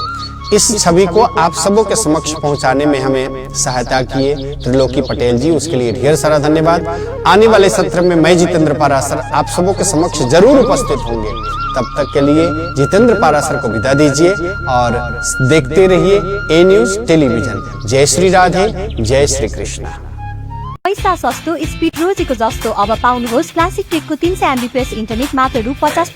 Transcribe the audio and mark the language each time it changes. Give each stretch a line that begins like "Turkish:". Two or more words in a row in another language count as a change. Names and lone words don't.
Hindi: इस छवि को आप सबों के समक्ष पहुंचाने में हमें सहायता किए त्रिलोकी पटेल जी, उसके लिए ढेर सारा धन्यवाद। आने वाले सत्र में मैं जितेंद्र पाराशर आप सबों के समक्ष जरूर उपस्थित होंगे। तब तक के लिए जितेंद्र पाराशर को विदा दीजिए और देखते रहिए ए न्यूज टेलीविजन। जय श्री राधे, जय श्री कृष्ण।
Nepali: पैसा सस्तो, स्पिड रोजेको जस्तो अब पाउनुहोस् क्लासिक टेकको 300 MBPS इन्टरनेट मात्र रु 50